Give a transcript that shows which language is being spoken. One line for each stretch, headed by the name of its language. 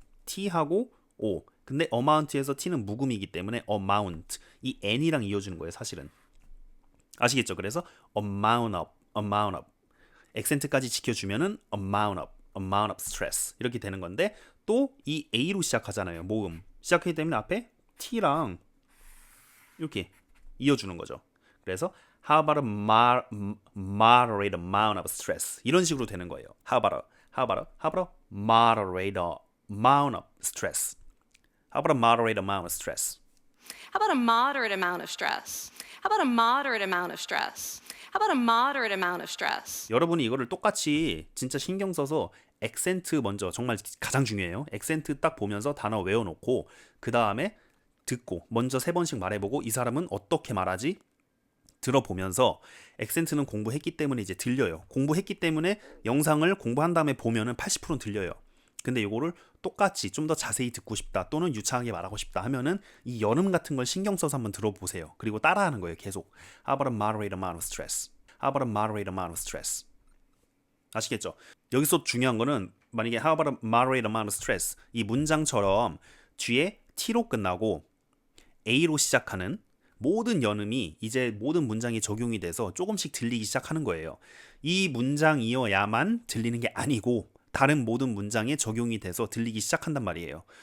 Korean: T하고 O 근데 amount에서 T는 묵음이기 때문에 amount 이 N이랑 이어주는 거예요 사실은. 아시겠죠? 그래서 amount of 액센트까지 지켜주면은
English: amount of stress
Korean: 이렇게 되는 건데 또 이 A로 시작하잖아요. 모음 시작하기 때문에 앞에 T랑 이렇게 이어주는 거죠. 그래서
English: how about a moderate amount of stress
Korean: 이런 식으로 되는 거예요.
English: how about a moderate amount of stress. How about a moderate amount of stress? How about a moderate amount of stress? How about a moderate amount of stress? How about a moderate amount of stress?
Korean: 여러분이 이거를 똑같이 진짜 신경 써서 액센트 먼저 정말 가장 중요해요. 액센트 딱 보면서 단어 외워놓고 그 다음에 듣고 먼저 3번씩 말해보고 이 사람은 어떻게 말하지? 들어보면서 액센트는 공부했기 때문에 이제 들려요. 공부했기 때문에 영상을 공부한 다음에 보면은 80%는 들려요. 근데 이거를 똑같이 좀 더 자세히 듣고 싶다 또는 유창하게 말하고 싶다 하면은 이 연음 같은 걸 신경 써서 한번 들어보세요. 그리고 따라하는 거예요. 계속.
English: How about a moderate amount of stress? How about a moderate amount of stress?
Korean: 아시겠죠? 여기서 중요한 거는 만약에
English: How about a moderate amount of stress?
Korean: 이 문장처럼 뒤에 T로 끝나고 A로 시작하는 모든 연음이 이제 모든 문장에 적용이 돼서 조금씩 들리기 시작하는 거예요. 이 문장이어야만 들리는 게 아니고 다른 모든 문장에 적용이 돼서 들리기 시작한단 말이에요.